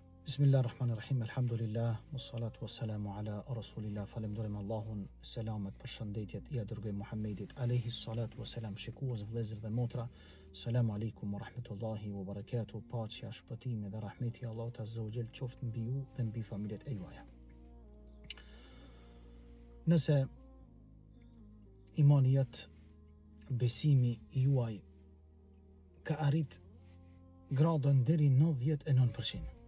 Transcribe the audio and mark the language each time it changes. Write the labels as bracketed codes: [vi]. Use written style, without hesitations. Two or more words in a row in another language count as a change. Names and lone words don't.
[ar] بسم الله الرحمن الرحيم الحمد لله والصلاة والسلام على رسول الله, [sq] falemderim Allahun, selamet për shëndetjet I dërgoj Muhammedit [ar] عليه الصلاة والسلام. [sq] Shikues, vëllezër dhe motra, [ar] السلام عليكم ورحمة الله وبركاته. [sq] Paqja, shpëtimi dhe rahmeti I Allahut [ar] عز وجل [sq] qoftë mbi ju dhe mbi familjet e juaja. Nëse imani jet, besimi juaj ka arrit gradën deri 99%.